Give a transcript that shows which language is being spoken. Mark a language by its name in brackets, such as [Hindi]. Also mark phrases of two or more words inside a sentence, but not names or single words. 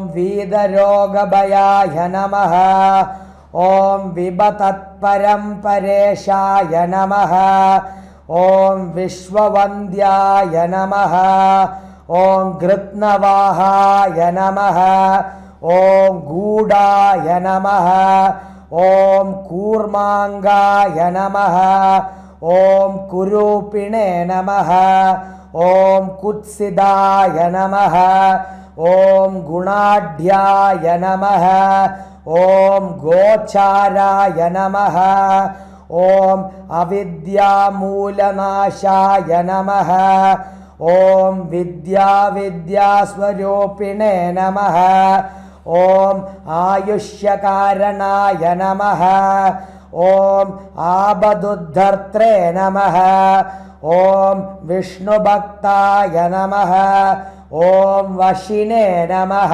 [Sanskrit] വീതരോഗഭയായ നമഃ ഓം വിപതത്പരംപരേശായ നമഃ ഓം വിശ്വവന്ദ്യായ നമഃ ഓം ഗൃത്നവാഹായ നമഃ ഓം ഗൂഢായ നമഃ ഓം കൂർമാംഗായ നമഃ ഓം കുരൂപിണേ നമഃ ഓം കുത്സിതായ നമഃ ഓം ഗുണാഢ്യായ നമഃ ॐ गोचाराय नमः ॐ अविद्यामूलनाशाय नमः ॐ विद्यास्वरूपिणे नमः ॐ आयुष्यकारणाय नमः ॐ आबदुद्धर्त्रे नमः ॐ विष्णुभक्ताय नमः ॐ वशिने नमः